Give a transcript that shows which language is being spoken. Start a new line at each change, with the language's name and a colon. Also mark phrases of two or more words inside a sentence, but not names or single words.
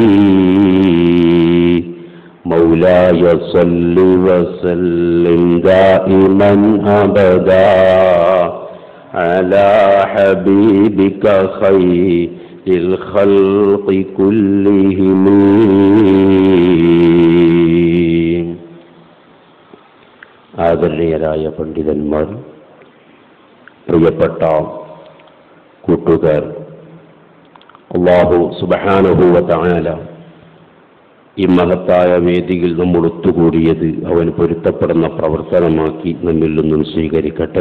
Arabic: مولاي صل وسلم دائما أبدا على حبيبك خير الخلق كلهم.
Malayalam: ആദരണീയരായ പണ്ഡിതന്മാർ, പ്രിയപ്പെട്ട കൂട്ടുകാർ, അല്ലാഹു
Arabic: سبحانه وتعالى
Malayalam: ഈ മഹത്തായ വേദിയിൽ നമ്മൾ ഒത്തുകൂടിയത് അവൻ പൊരുത്തപ്പെടുന്ന പ്രവർത്തനമാക്കി നമ്മിൽ നിന്നും സ്വീകരിക്കട്ടെ.